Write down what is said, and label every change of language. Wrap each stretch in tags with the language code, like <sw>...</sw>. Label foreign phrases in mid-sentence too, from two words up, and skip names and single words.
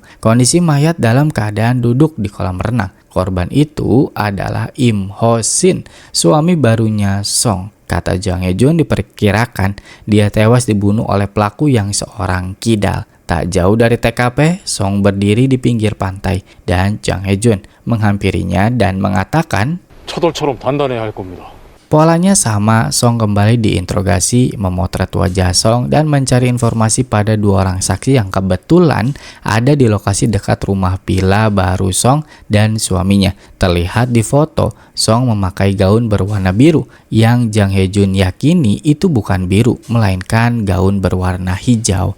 <id>Kondisi mayat dalam keadaan duduk di kolam renang. Korban itu adalah Im Ho-sin, suami barunya Song. Kata Jang Hye-jun diperkirakan dia tewas dibunuh oleh pelaku yang seorang kidal. Tak jauh dari TKP, Song berdiri di pinggir pantai dan Jang Hye-jun menghampirinya dan mengatakan,</id> <ko>차돌처럼 단단해야 할 겁니다.</ko> <id>polanya sama. Song kembali diinterogasi, memotret wajah Song dan mencari informasi pada dua orang saksi yang kebetulan ada di lokasi dekat rumah villa baru Song dan suaminya. Terlihat di foto, Song memakai gaun berwarna biru yang Jang Hye-jun yakini itu bukan biru, melainkan gaun berwarna hijau.</id>